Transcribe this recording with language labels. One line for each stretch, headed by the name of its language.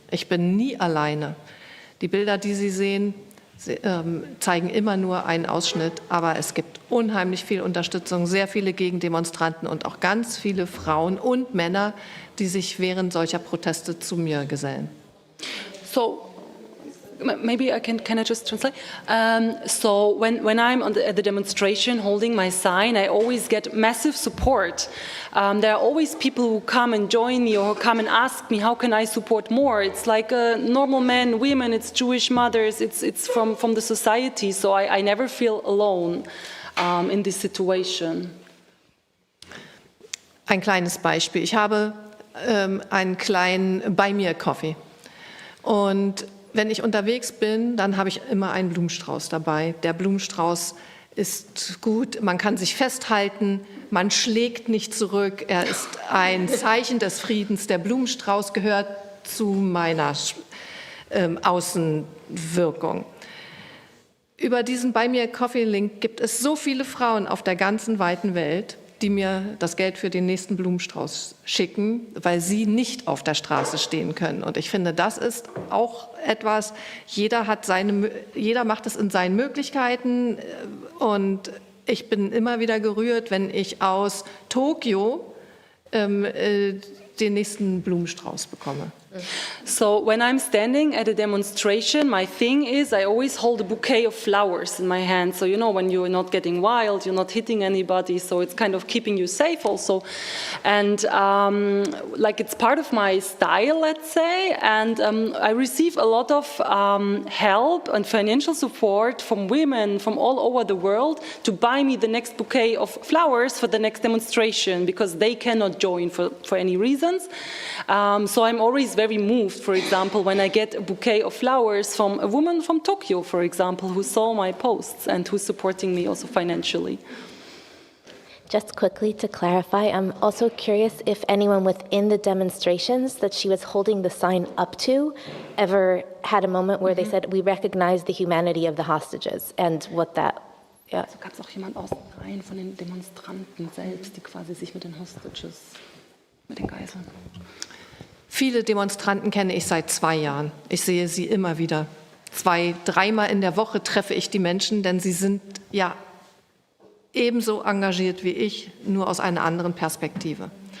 German: Ich bin nie alleine. Die Bilder, die Sie sehen, zeigen immer nur einen Ausschnitt, aber es gibt unheimlich viel Unterstützung, sehr viele Gegendemonstranten und auch ganz viele Frauen und Männer, die sich während solcher Proteste zu mir gesellen.
English: So, maybe can I just translate? So when I'm at the demonstration holding my sign, I always get massive support. There are always people who come and join me or come and ask me, how can I support more? It's like normal men, women, it's Jewish mothers, it's from the society. So I never feel alone in this situation.
German: Ein kleines Beispiel. Ich habe einen kleinen Bei-mir-Coffee. Und wenn ich unterwegs bin, dann habe ich immer einen Blumenstrauß dabei. Der Blumenstrauß ist gut, man kann sich festhalten, man schlägt nicht zurück. Er ist ein Zeichen des Friedens. Der Blumenstrauß gehört zu meiner Außenwirkung. Über diesen Bei-mir-Coffee-Link gibt es so viele Frauen auf der ganzen weiten Welt, die mir das Geld für den nächsten Blumenstrauß schicken, weil sie nicht auf der Straße stehen können. Und ich finde, das ist auch etwas, jeder macht es in seinen Möglichkeiten. Und ich bin immer wieder gerührt, wenn ich aus Tokio den nächsten Blumenstrauß bekomme.
English: So when I'm standing at a demonstration, my thing is I always hold a bouquet of flowers in my hand. So, you know, when you're not getting wild, you're not hitting anybody, so it's kind of keeping you safe also. And like it's part of my style, let's say, and I receive a lot of help and financial support from women from all over the world to buy me the next bouquet of flowers for the next demonstration because they cannot join for any reasons. So I'm always very moved, for example, when I get a bouquet of flowers from a woman from Tokyo, for example, who saw my posts and who's supporting me also financially. Just quickly to clarify, I'm also curious if anyone within the demonstrations that she was holding the sign up to ever had a moment where they said, we recognize the humanity of the hostages and what that... Yeah.
German: Also gab es auch jemand aus den Reihen von den Demonstranten selbst, die quasi sich mit den Hostages, mit den Geiseln... Viele Demonstranten kenne ich seit 2 Jahren. Ich sehe sie immer wieder. 2-, 3-mal in der Woche treffe ich die Menschen, denn sie sind ja ebenso engagiert wie ich, nur aus einer anderen Perspektive.